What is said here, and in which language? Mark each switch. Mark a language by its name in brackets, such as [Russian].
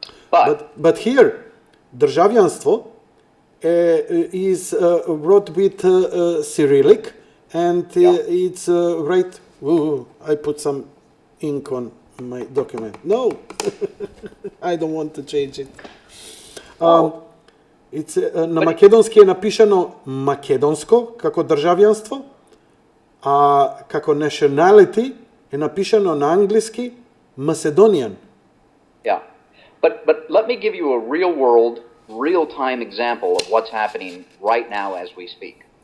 [English] But here, државјанство is wrote with Cyrillic, and it's right. I put some ink on my document. No, I don't want to change it. [Macedonian] It's на македонски е напишано македонско како државјанство, а како nationality е напишано на англиски Macedonian. [English] Yeah. But let me give you a real-time example of what's happening right now as we speak.